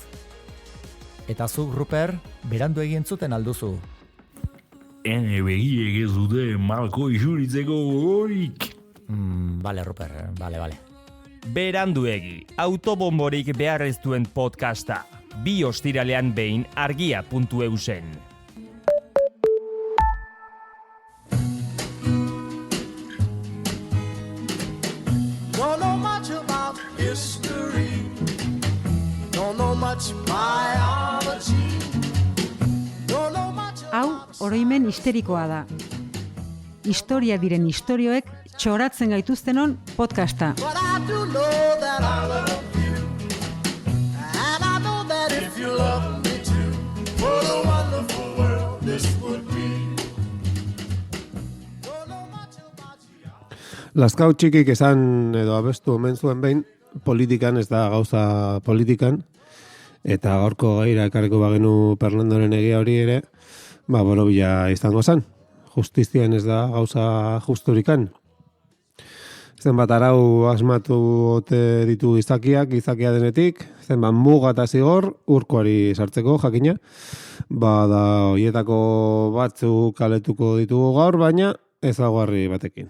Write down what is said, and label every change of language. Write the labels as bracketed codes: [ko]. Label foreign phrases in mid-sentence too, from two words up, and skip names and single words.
[eu] Eta zuk, Ruper, beranduegi entzuten alduzu. Ene begiek ez dute malko isuritzeko gogorik. Bale, Ruper, bale. Beranduegi, autobomborik behar ez duen podcasta. 2 ostiralean behin argia.eusen. [en] Don't know much about history. Don't know much biology. Don't know much. [eu] Hau, oroimen histerikoa da. Historia diren istorioek txoratzen gaituztenon podcasta. [en] But I do know that I love you. And I know that if you love me too, what a wonderful world this would be. Don't know much about you. [eu] Lazkau txikik esan edo abestu omen zuen behin, politikan, ez da gauza politikan, eta gaurko gaira ekarriko bagenu Perlandoren egia hori ere, borobila izango zen. Justizian ez da gauza justurikan. Zenbat arau asmatu ote ditu gizakia denetik, zenbat muga eta zigor urkoari sartzeko jakina, da hoietako batzuk kaletuko ditugu gaur, baina ezaguarri batekin.